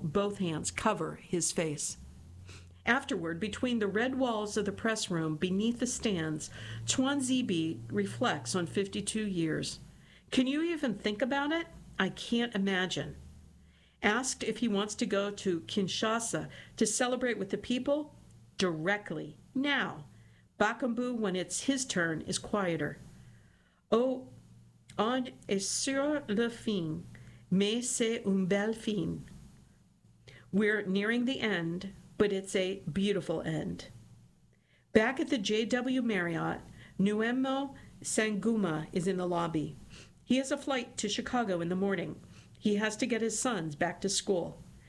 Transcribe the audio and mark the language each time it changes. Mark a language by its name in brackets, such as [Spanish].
[English] Both hands cover his face. Afterward, between the red walls of the press room beneath the stands, Twanzibi reflects on 52 years. Can you even think about it? I can't imagine. Asked if he wants to go to Kinshasa to celebrate with the people, directly, now. Bakambu, when it's his turn, is quieter. [French] Oh, on est sur la fin, mais c'est une belle fin. [English] We're nearing the end, but it's a beautiful end. Back at the JW Marriott, Nuemo Sanguma is in the lobby. He has a flight to Chicago in the morning. He has to get his sons back to school.